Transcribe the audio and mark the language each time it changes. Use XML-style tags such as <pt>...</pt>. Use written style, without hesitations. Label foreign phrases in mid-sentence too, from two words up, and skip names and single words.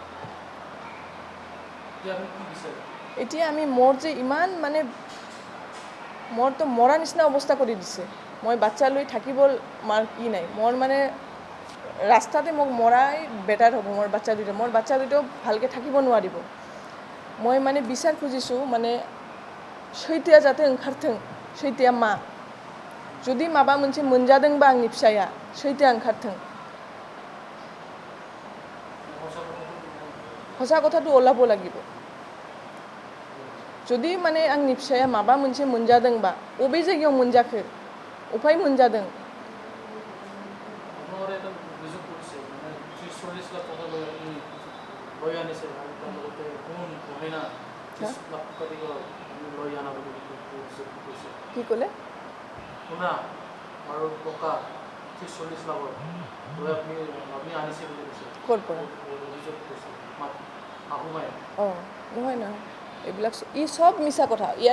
<as>এতিয়া আমি মোৰ যে ইমান মানে মোৰতো মৰা নিচিনা অৱস্থা কৰি দিছে মই বাচ্চা লৈ থাকিব মাৰ কি নাই মোৰ মানে ৰাস্তাতে মোক মৰাই বেটাৰ হ'ব মোৰ বাচ্চা দুটাও ভালকৈ থাকিব নোৱাৰিব মই মানে বিচাৰ খুজিছোঁ মানে</as> <brx>सैथोआ जाहाथे ओंखारथों सैथोआ मा जुदि माबा मोनसे मोनजादोंबा आंनि फिसाया सैथोआ ओंखारथों ससा</brx> <as>কথাটো ওলাব লাগিব</as> <brx>जुदि माने आंनि फिसाया माबा मोनसे मोनजादोंबा अबे जायगायाव मोनजाखो अफाय मोनजादों</brx> <as>কি ক'লে ক'ৰ পৰা নহয় এইবিলাক ই সব মিছা কথা ইয়াৰ</as>